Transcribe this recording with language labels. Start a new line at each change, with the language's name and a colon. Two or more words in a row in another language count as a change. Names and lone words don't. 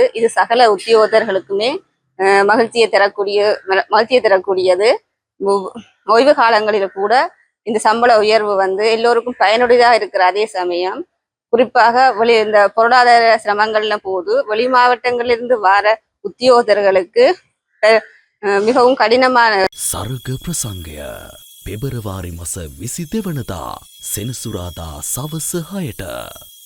Tamil: இது சகல உத்தியோகத்தர்களுக்குமே மகிழ்ச்சியை தரக்கூடியது. ஓய்வு காலங்களில் கூட இந்த சம்பள உயர்வு வந்து எல்லோருக்கும் பயனுடையதாக இருக்கிற அதே சமயம் குறிப்பாக இந்த பொருளாதார சிரமங்கள்ல போது வெளி மாவட்டங்களிலிருந்து வர உத்தியோகத்தர்களுக்கு மிகவும் கடினமான
Sinhala: සර්ග ප්‍රසංගය පෙබරවාරි මස 22 වනදා සෙනසුරාදා සවස 6ට